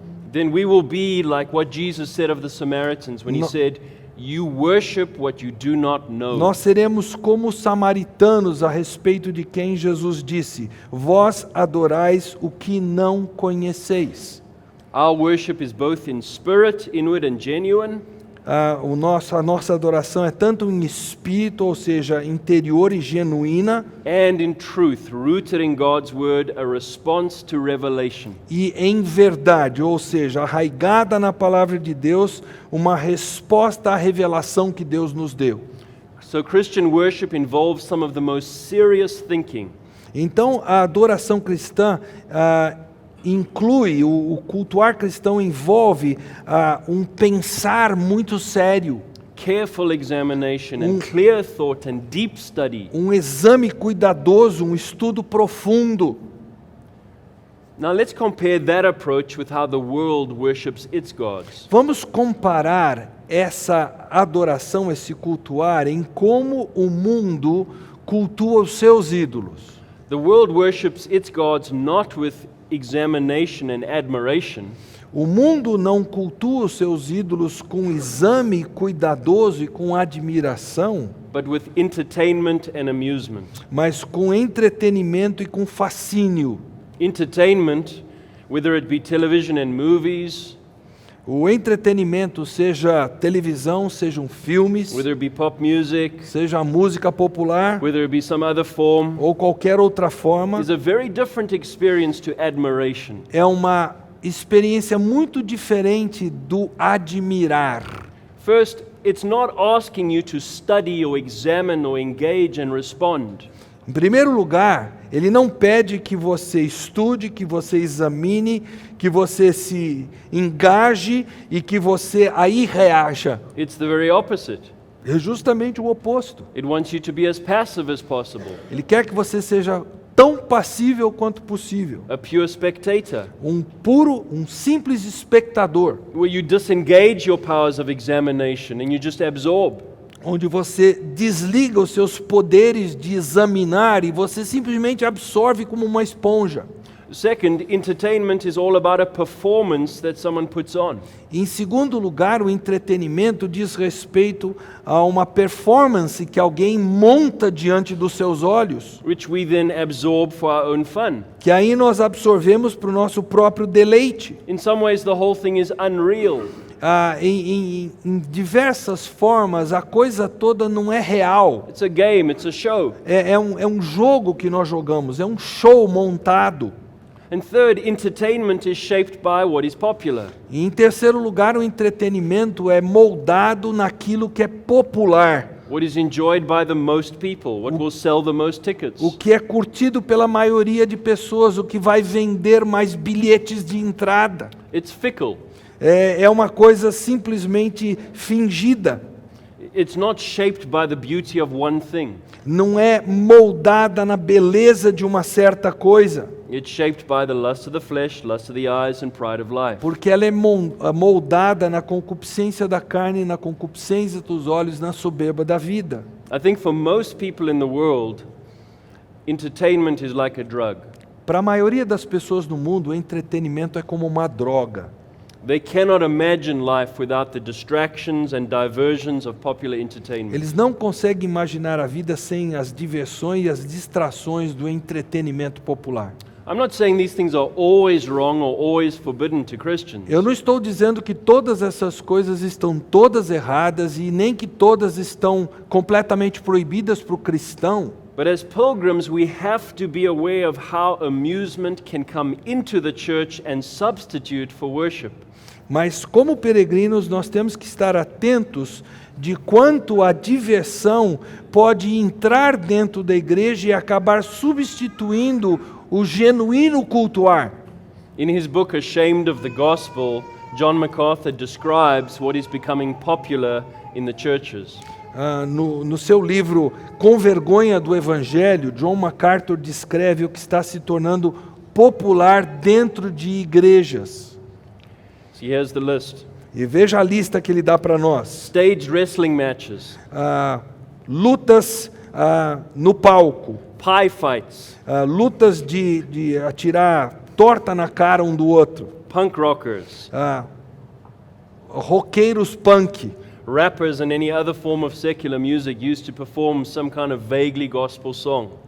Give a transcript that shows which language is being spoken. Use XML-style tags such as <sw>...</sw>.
<en>then we will be like what Jesus said of the Samaritans when He said, "You worship what you do not know."</en> <pt>nós seremos como os samaritanos a respeito de quem Jesus disse: vós adorais o que não conheceis.</pt> <en>Our worship is both in spirit, inward and genuine,</en> <pt>A nossa adoração é tanto em espírito, ou seja, interior e genuína,</pt> <en>and in truth, rooted in God's word, a response to revelation.</en> <pt>e em verdade, ou seja, arraigada na palavra de Deus, uma resposta à revelação que Deus nos deu.</pt> <en>So Christian worship involves some of the most serious thinking.</en> <pt>Então, a adoração cristã inclui, o cultuar cristão envolve um pensar muito sério,</pt> <en>Careful examination and clear thought and deep study.</en> <pt>um exame cuidadoso, um estudo profundo.</pt> <en>Now let's compare that approach with how the world worships its gods.</en> <pt>Vamos comparar essa adoração, esse cultuar, em como o mundo cultua os seus ídolos.</pt> <en>The world worships its gods not with examination and admiration,</en> <pt>O mundo não cultua os seus ídolos com exame cuidadoso e com admiração,</pt> <en>but with entertainment and amusement.</en> <pt>mas com entretenimento e com fascínio.</pt> <en>Entertainment, whether it be television and movies,</en> <pt>O entretenimento, seja televisão, sejam filmes,</pt> <en>whether it be pop music,</en> <pt>seja a música popular</pt> <en>whether it be some other form,</en> <pt>ou qualquer outra forma,</pt> <en>is a very different experience to admiration.</en> <pt>é uma experiência muito diferente do admirar.</pt> <en>First, it's not asking you to study or examine or engage and respond.</en> <pt>Em primeiro lugar, ele não pede que você estude, que você examine, que você se engaje e que você aí reaja.</pt> <en>It's the very opposite.</en> <pt>É justamente o oposto.</pt> <en>It wants you to be as passive as possible,</en> <pt>Ele quer que você seja tão passível quanto possível.</pt> <en>a pure spectator,</en> <pt>Um simples espectador,</pt> <en>where you disengage your powers of examination and you just absorb.</en> <pt>onde você desliga os seus poderes de examinar e você simplesmente absorve como uma esponja.</pt> <en>Second, entertainment is all about a performance that someone puts on.</en> <pt>Em segundo lugar, o entretenimento diz respeito a uma performance que alguém monta diante dos seus olhos,</pt> <en>Which we then absorb for our own fun.</en> <pt>que aí nós absorvemos para o nosso próprio deleite.</pt> <en>In some ways, the whole thing is unreal.</en> <pt>Em diversas formas, a coisa toda não é real.</pt> <en>It's a game, it's a show.</en> <pt>É um jogo que nós jogamos, é um show montado.</pt> <en>And third, entertainment is shaped by what is popular.</en> <pt>E em terceiro lugar, o entretenimento é moldado naquilo que é popular,</pt> <en>What is enjoyed by the most people, what will sell the most tickets.</en> <pt>o que é curtido pela maioria de pessoas, o que vai vender mais bilhetes de entrada.</pt> <en>It's fickle.</en> <pt>É uma coisa simplesmente fingida,</pt> <en>It's not shaped by the beauty of one thing.</en> <pt>não é moldada na beleza de uma certa coisa,</pt> <en>It's shaped by the lust of the flesh, lust of the eyes, and pride of life.</en> <pt>porque ela é moldada na concupiscência da carne, na concupiscência dos olhos, na soberba da vida.</pt> <en>I think for most people in the world, entertainment is like a drug.</en> <pt>Para a maioria das pessoas no mundo, o entretenimento é como uma droga.</pt> <en>They cannot imagine life without the distractions and diversions of popular entertainment.</en> <pt>Eles não conseguem imaginar a vida sem as diversões e as distrações do entretenimento popular.</pt> <en>I'm not saying these things are always wrong or always forbidden to Christians.</en> <pt>Eu não estou dizendo que todas essas coisas estão todas erradas e nem que todas estão completamente proibidas para o cristão.</pt> <en>But as pilgrims, we have to be aware of how amusement can come into the church and substitute for worship.</en> <pt>Mas como peregrinos, nós temos que estar atentos de quanto a diversão pode entrar dentro da igreja e acabar substituindo o genuíno cultuar.</pt> <en>In his book Ashamed of the Gospel, John MacArthur describes what is becoming popular in the churches.</en> <pt>No seu livro Com Vergonha do Evangelho, John MacArthur descreve o que está se tornando popular dentro de igrejas.</pt> <en>So here's the list.</en> <pt>E veja a lista que ele dá para nós.</pt> <en>Stage wrestling matches,</en> <pt>Lutas no palco,</pt> <en>pie fights,</en> <pt>lutas de atirar torta na cara um do outro,</pt> <en>punk rockers,</en> <pt>roqueiros punk,</pt> <en>rappers and any other form of secular music used to perform some kind of vaguely gospel song.</en>